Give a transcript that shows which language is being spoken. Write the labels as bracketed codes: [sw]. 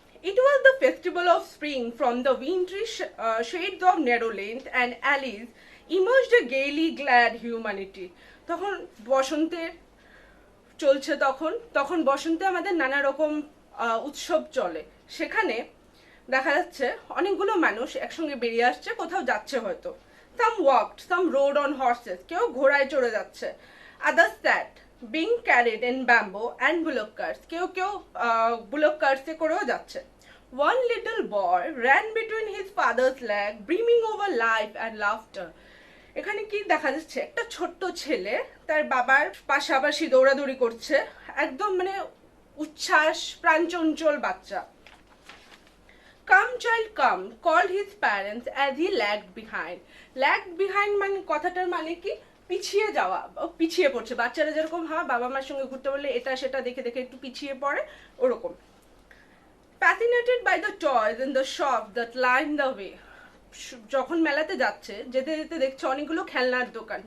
[en] It was the festival of spring. From the wintry shades of narrow length and alleys emerged a gaily glad humanity. [bn] তখন বসন্তের চলছে, তখন বসন্তে আমাদের নানা রকম উৎসব চলে। সেখানে দেখা যাচ্ছে অনেকগুলো মানুষ একসঙ্গে বেরিয়ে আসছে, কোথাও যাচ্ছে হয়তো। [en] Some walked, some rode on horses, [bn] কেউ ঘোড়ায় চড়ে যাচ্ছে। [en] Others sat, being carried in bamboo and bullock carts, [bn] কেউ bullock carts এ করেও যাচ্ছে। [en] One little boy ran between his father's leg, brimming over life and laughter. [bn] এখানে কি দেখা যাচ্ছে? একটা ছোট্ট ছেলে তার বাবার পাশাপাশি দৌড়াদৌড়ি করছে, একদম মানে উচ্ছ্বাস, প্রাণচঞ্চল বাচ্চা। [en] Come child come, called his parents as he lagged behind. Lagged behind [bn] মানে কথাটার মানে কি? পিছিয়ে যাওয়া, পিছিয়ে পড়ছে। বাচ্চারা যেরকম বাবা মার সঙ্গে ঘুরতে বললে এটা সেটা দেখে দেখে একটু পিছিয়ে পড়ে, ওরকম। [en] Fascinated by the toys in the shop that lined the way. [bn] যখন মেলাতে যাচ্ছে, যেতে যেতে দেখছে অনেকগুলো খেলনার দোকান।